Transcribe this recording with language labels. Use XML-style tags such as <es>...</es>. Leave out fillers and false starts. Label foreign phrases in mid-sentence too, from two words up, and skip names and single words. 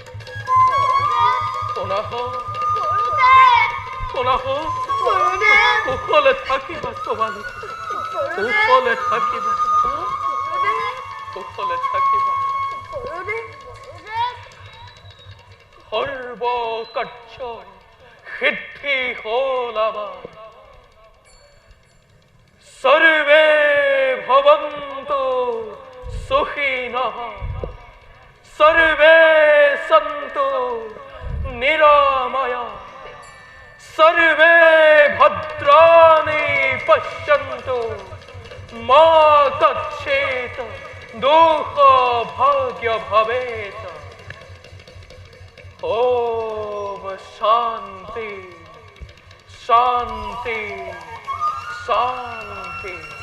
<as>কুশলে থাকিবা তোমালোকে, কুশলে থাকিবা, কুশলে থাকিবা। সৰ্ব কাৰ্য সিদ্ধি হ'ল আমাৰ।</as> <sa>সর্বে ভবন্তু সুখিনঃ, সর্বে সন্তু নিরাময়া, সর্বে ভদ্রাণি পশ্যন্তু, মা কচ্ছেত দুঃখ ভাগ্য ভবেত। ওম শান্তি শান্তি শান্তি।</sa>